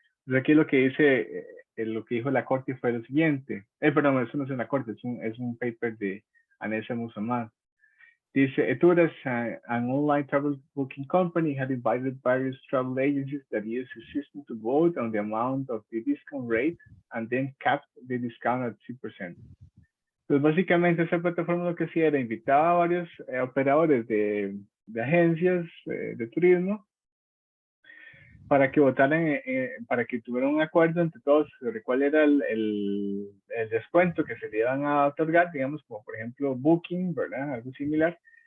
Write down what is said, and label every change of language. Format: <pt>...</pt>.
<es>Entonces aquí lo que dice, lo que dijo la Corte fue lo siguiente. Perdón, eso no es una Corte, es un paper de Anessa Musamman. Dice,</es> <en>Eturas, an online travel booking company, had invited various travel agencies that use the system to vote on the amount of the discount rate and then capped the discount at 2%.</en> <es>Entonces, básicamente, esa plataforma lo que hacía era invitaba a varios operadores de agencias de turismo para que votaran, para que tuvieran un acuerdo entre todos sobre cuál era el descuento que se le iban a otorgar, digamos, como por ejemplo Booking, ¿verdad? Algo similar.</es>